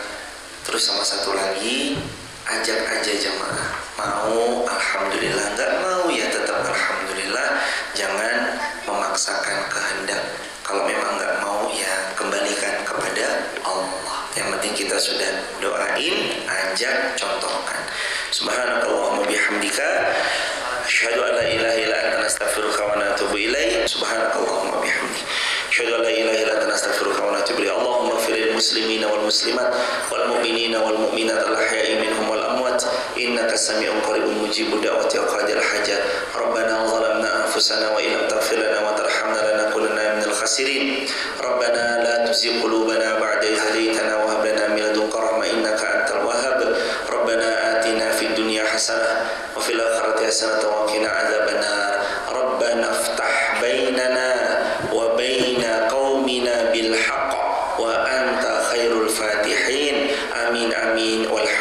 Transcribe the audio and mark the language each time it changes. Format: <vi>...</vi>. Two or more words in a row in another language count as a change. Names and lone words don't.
<id>Terus sama satu lagi, ajak aja jamaah. Mau, alhamdulillah. Nggak mau ya tetap alhamdulillah. Jangan memaksakan kehendak. Kalau memang nggak mau ya kembalikan kepada Allah. Yang penting kita sudah doain, ajak, contohkan.</id> <ar>سبحانك اللهم بحمدك، أشهد أن لا إله إلا أنت، أستغفرك وأتوب إليك. سبحانك اللهم بحمدك، أشهد أن لا إله إلا أنت، أستغفرك وأتوب إليك. اللهم اغفر للمسلمين والمسلمات والمؤمنين والمؤمنات الأحياء منهم والأموات، إنك سميع قريب مجيب الدعوات يا قاضي الحاجات. ربنا ظلمنا أنفسنا وإن لم تغفر لنا وترحمنا لنكونن من الخاسرين. ربنا لا تزغ قلوبنا بعد إذ هديتنا وهب لنا من لدنك رحمة إنك أنت الوهاب. ربنا آتنا في الدنيا حسنة وفي الآخرة حسنة وقنا عذاب النار. ربنا افتح بيننا وبين قومنا بالحق وأنت خير الفاتحين. آمين آمين.</ar>